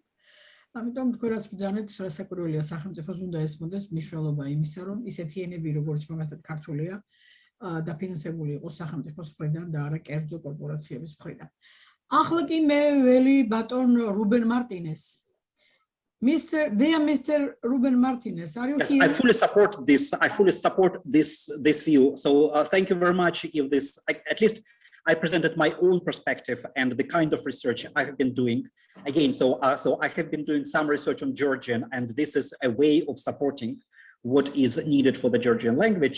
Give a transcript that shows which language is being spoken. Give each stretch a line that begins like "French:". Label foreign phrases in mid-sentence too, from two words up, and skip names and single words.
Georgian: ამიტომ თქვენ რაც ბრძანეთ, რასაკვირველია სახელმწიფოს უნდა ესმოდეს მნიშვნელობა იმისა, რომ ისეთი ენები, როგორც მაგალითად ქართულია, დაფინანსებული იყოს სახელმწიფოს მხრიდან და არა კერძო კორპორაციების მხრიდან. ახლა კი მე ველი ბატონ რუბენ მარტინეს.
English: Dear Mr. Ruben Martinez, are you yes, here? I fully support this. I fully support this view. So thank you very much. If this, at least, I presented my own perspective and the kind of research I have been doing. Again, so I have been doing some research on Georgian, and this is a way of supporting what is needed for the Georgian language.